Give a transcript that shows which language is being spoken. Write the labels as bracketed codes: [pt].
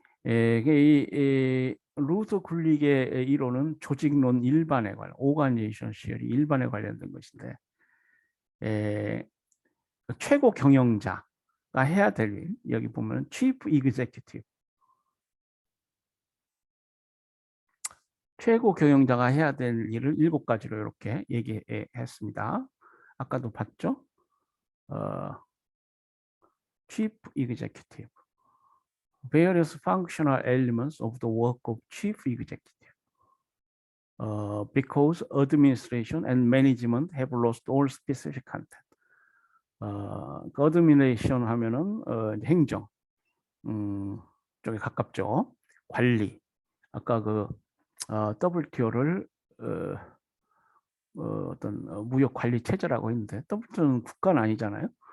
[ko] 이 루터 굴릭의 이론은 조직론 일반에 관련, 오가니제이션 시열이 일반에 관련된 것인데, 최고 경영자가 해야 될 일, 여기 보면 chief executive, 최고 경영자가 해야 될 일을 7가지로 이렇게 얘기했습니다. 아까도 봤죠? [en] chief executive, various functional elements of the work of chief executive. Because administration and management have lost all specific content. [ko] 그 administration 하면은 행정 쪽에 가깝죠. 관리. 아까 그 WTO를 어떤 무역 관리 체제라고 했는데 WTO는 국가는 아니잖아요.